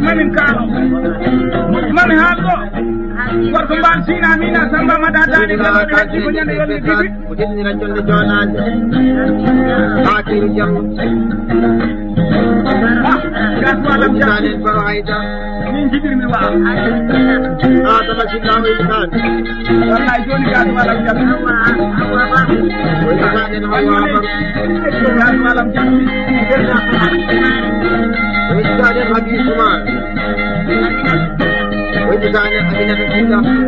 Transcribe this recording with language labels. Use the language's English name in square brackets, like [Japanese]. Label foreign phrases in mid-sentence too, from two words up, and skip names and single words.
[Fula] Mamin kaalo. Mamin haal ɗo. Gorko mbal Sina Mina Samba Mada Dani Kalo ɗe heddi ko ñande yolde Bibi. Ko teddi radio nde Jonaade. Fatou Diallo. Ah, gas wala Mutanen Baro Haydara. Min jiɗirmi waaw. Ah, dama si laamu yi taan. Wallahi joni gas wala jam. Woni taan en Hawa Amar. Gas wala jam. Woni taan en Habib Oumar. Woni taan en Aminata Silla.